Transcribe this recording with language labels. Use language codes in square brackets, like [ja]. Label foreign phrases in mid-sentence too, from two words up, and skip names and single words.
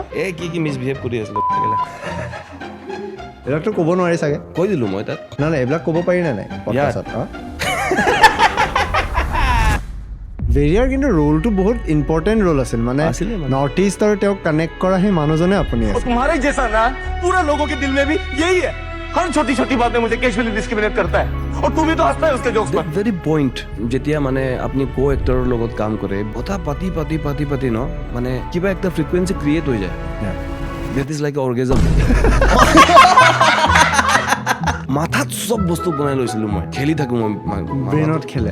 [as] কি মিছবিহেভ কৰি আছিলোঁ এইবিলাকতো ক'ব নোৱাৰি চাগে। কৈ দিলোঁ মই তাত। নাই এইবিলাক ক'ব পাৰি নে নাই পডকাষ্টত? ভেৰিয়াৰ কিন্তু ৰোলটো বহুত ইম্পৰ্টেণ্ট ৰোল আছিল, মানে আছিলে মানে। নৰ্থ ইষ্ট আৰু তেওঁক কানেক্ট কৰা সেই মানুহজনে আপুনি আছিল। [hi] तुम्हारे जैसा ना पूरा लोगों के दिल में भी यही है। हर छोटी छोटी बात में मुझे [en] casually discriminate [hi] करता है और तू भी तो हंसता है उसके जोक्स पर। [en] very point [as] যেতিয়া মানে আপুনি কো এক্টৰৰ লগত কাম কৰে কথা পাতি ন মানে কিবা একটা [en] frequency create [as] হৈ যায়। [en] that is like orgasm. [as] মাথাত চব বস্তু বনাই লৈছিলোঁ মই, খেলি থাকোঁ মই ব্ৰেইনত খেলে।